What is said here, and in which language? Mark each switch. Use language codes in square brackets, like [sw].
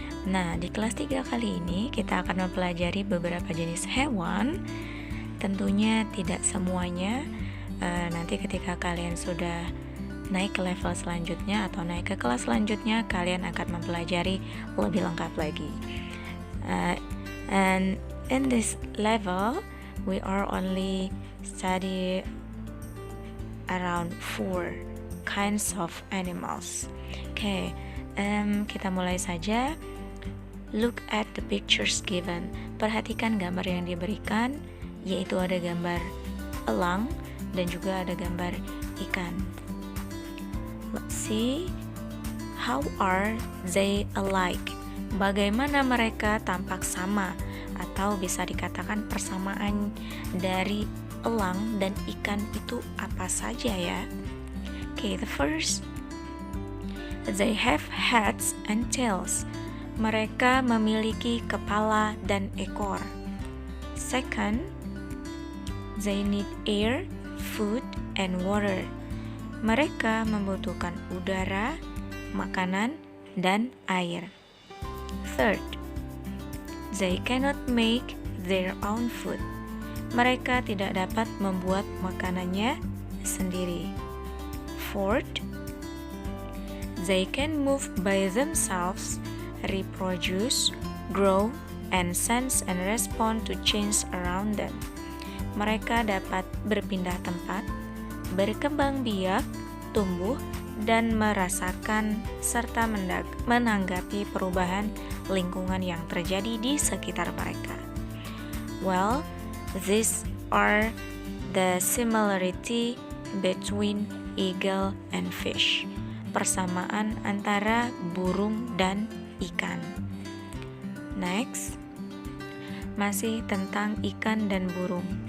[id] Nah, di kelas 3 kali ini kita akan mempelajari beberapa jenis hewan. Tentunya tidak semuanya. Nanti ketika kalian sudah naik ke level selanjutnya atau naik ke kelas selanjutnya, kalian akan mempelajari lebih lengkap lagi. [en] And in this level, we are only study around 4 kinds of animals. Okay, [id] kita mulai saja. [en] Look at the pictures given. [id] Perhatikan gambar yang diberikan, yaitu ada gambar elang dan juga ada gambar ikan. [en] Let's see, how are they alike? [id] Bagaimana mereka tampak sama atau bisa dikatakan persamaan dari elang dan ikan itu apa saja ya? [en] Okay, the first, they have heads and tails. [id] Mereka memiliki kepala dan ekor. [en] Second, they need air, food, and water. [id] Mereka membutuhkan udara, makanan, dan air. [en] Third, they cannot make their own food. [id] Mereka tidak dapat membuat makanannya sendiri. [en] Fourth, they can move by themselves, reproduce, grow, and sense and respond to change around them. [id] Mereka dapat berpindah tempat, berkembang biak, tumbuh, dan merasakan serta menanggapi perubahan lingkungan yang terjadi di sekitar mereka. [en] Well, these are the similarity between eagle and fish. [id] Persamaan antara burung dan ikan. Next, masih tentang ikan dan burung.